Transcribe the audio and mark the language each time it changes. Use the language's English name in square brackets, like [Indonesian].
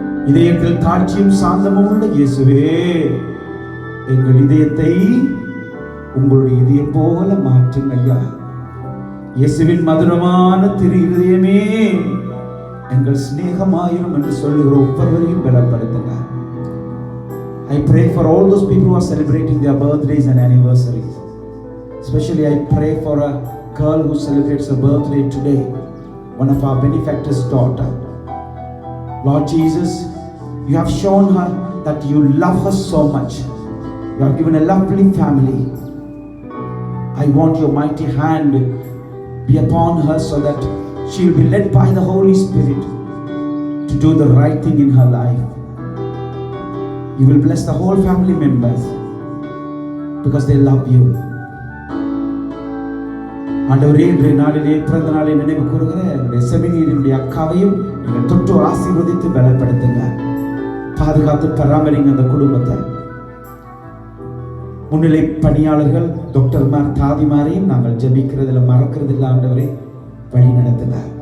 [Tamil] இதயத்தில் தாட்சியும் சாந்தமும் உள்ள இயேசுவே, எங்கள் இதயத்தை உங்களுடைய இதயம் போல மாற்றுங்க ஐயா. இயேசுவின் மதுரமான திரு இருதயமே எங்கள் சிநேகமாயிரும் என்று சொல்லுகிற ஒவ்வொருவரையும் பலப்படுத்துங்க. [English] I pray for all those people who are celebrating their birthdays and anniversaries. Especially I pray for a girl who celebrates her birthday today, one of our benefactors' daughter. Lord Jesus, you have shown her that you love her so much. You have given a lovely family. I want your mighty hand be upon her so that she will be led by the Holy Spirit to do the right thing in her life. You will bless the whole family members because they love you. [Tamil] ஆண்டவரே, இன்றைய நாளிலே பிறந்த நாளை நினைவு கூறுகிற என்னுடைய செமினியனுடைய அக்காவையும் நீங்கள் தொட்டு ஆசீர்வதித்து பலப்படுத்துங்க, பாதுகாத்து பராமரிங்க அந்த குடும்பத்தை. முன்னிலை பணியாளர்கள், டாக்டர்மார், தாதிமாரையும் நாங்கள் ஜெபிக்கிறதுல மறக்கிறதில்லை ஆண்டவரே, வழி நடத்துங்க.